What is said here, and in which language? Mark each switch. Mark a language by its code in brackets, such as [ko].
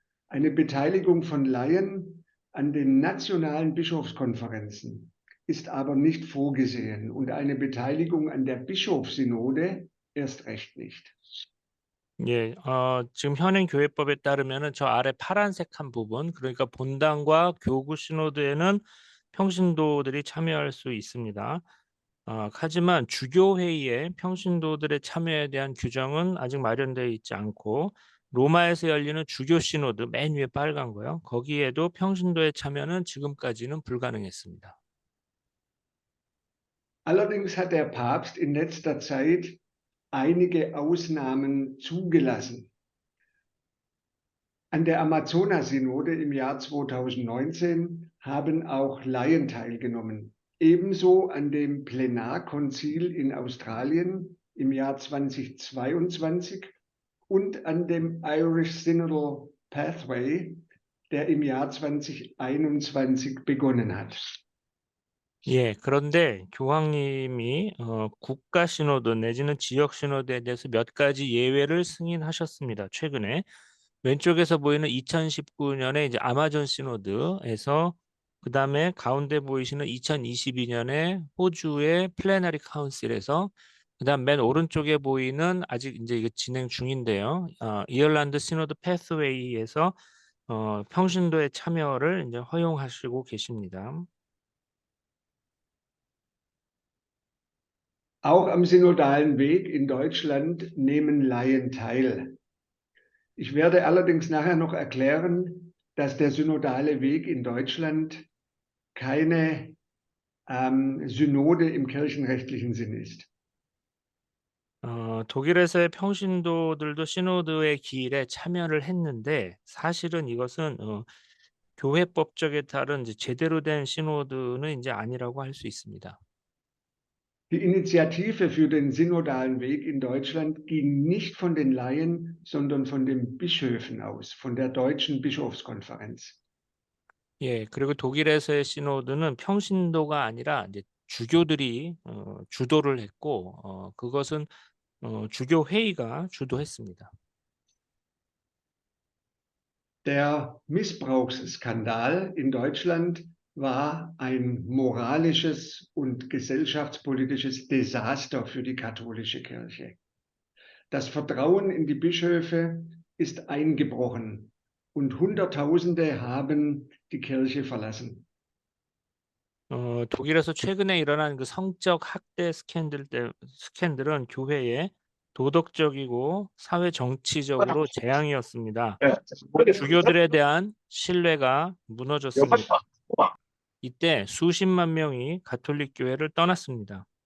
[de] Eine Beteiligung von Laien an den nationalen Bischofskonferenzen ist aber nicht vorgesehen und eine Beteiligung an der Bischofssynode erst recht nicht. [ko] 예, 지금 현행 교회법에 따르면은 저 아래 파란색한 부분, 그러니까 본당과 교구 시노드에는 평신도들이 참여할 수 있습니다. 하지만 주교회의에 평신도들의 참여에 대한 규정은 아직 마련되어 있지 않고, 로마에서 열리는 주교 시노드 맨 위에 빨간 거요. 거기에도 평신도의 참여는 지금까지는 불가능했습니다. [de] Allerdings hat der Papst in letzter Zeit einige Ausnahmen zugelassen. An der Amazonas-Synode im Jahr 2019 haben auch Laien teilgenommen. Ebenso an dem Plenarkonzil in Australien im Jahr 2022 und an dem Irish Synodal Pathway, der im Jahr 2021 begonnen hat. [ko] 예, 그런데 교황님이 국가 시노드 내지는 지역 시노드에 대해서 몇 가지 예외를 승인하셨습니다. 최근에 왼쪽에서 보이는 2019년에 이제 아마존 시노드에서, 그 다음에 가운데 보이시는 2022년에 호주의 플래너리 카운실에서, 그 다음 맨 오른쪽에 보이는 아직 이제 이거 진행 중인데요. 이얼란드 시노드 패스웨이에서 평신도의 참여를 이제 허용하시고 계십니다. [de] Auch am synodalen Weg in Deutschland nehmen Laien teil. Ich werde allerdings nachher noch erklären, dass der synodale Weg in Deutschland keine Synode im kirchenrechtlichen Sinn ist. [ko] 독일에서의 평신도들도 시노드의 길에 참여를 했는데, 사실은 이것은 교회법적에 따른 이제 제대로 된 시노드는 이제 아니라고 할 수 있습니다. [de] Die Initiative für den synodalen Weg in Deutschland ging nicht von den Laien, sondern von den Bischöfen aus, von der Deutschen Bischofskonferenz. [ko] 예, 그리고 독일에서의 시노드는 평신도가 아니라 이제 주교들이 주도를 했고, 그것은 주교 회의가 주도했습니다. [de] Der Missbrauchsskandal in Deutschland war ein moralisches und gesellschaftspolitisches Desaster für die katholische Kirche. Das Vertrauen in die Bischöfe ist eingebrochen und Hunderttausende haben die Kirche verlassen. [ko] 독일에서 최근에 일어난 그 성적 학대 스캔들은 교회에 도덕적이고 사회 정치적으로 재앙이었습니다. 주교들에 대한 신뢰가 무너졌습니다. 이때 수십만 명이 가톨릭 교회를 떠났습니다.